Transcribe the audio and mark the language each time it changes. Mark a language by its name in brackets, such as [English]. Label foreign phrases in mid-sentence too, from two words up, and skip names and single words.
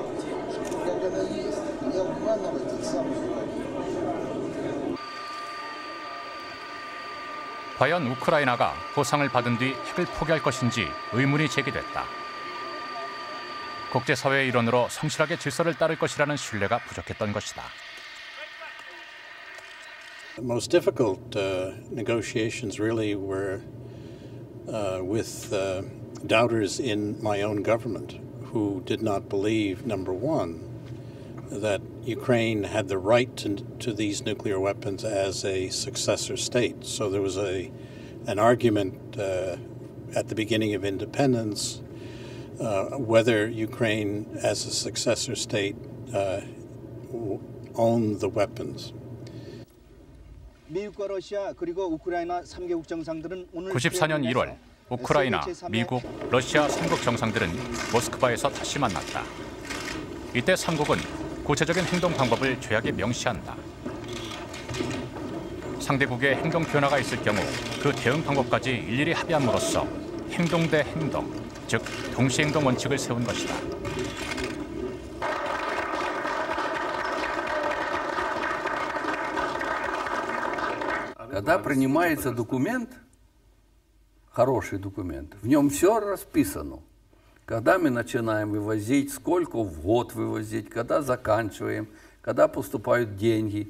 [Korean] 과연 우크라이나가 보상을 받은 뒤 핵을 포기할 것인지 의문이 제기됐다. 국제사회의 일원으로 성실하게 질서를 따를 것이라는 신뢰가 부족했던 것이다. [English] The most difficult negotiations really were with doubters in my own government who did not believe, number one, that Ukraine had the right to these nuclear weapons as a successor state. So there was an argument at the beginning of independence whether Ukraine as a successor state owned the weapons. [Korean] 94년 1월 우크라이나, 미국, 러시아 3국 정상들은 모스크바에서 다시 만났다. 이때 3국은 구체적인 행동 방법을 조약에 명시한다. 상대국의 행동 변화가 있을 경우 그 대응 방법까지 일일이 합의함으로써 행동 대 행동, 즉 동시행동 원칙을 세운 것이다. [Russian] Когда принимается документ, хороший документ, в нем все расписано. Когда мы начинаем вывозить, сколько в год вывозить, когда заканчиваем, когда поступают деньги.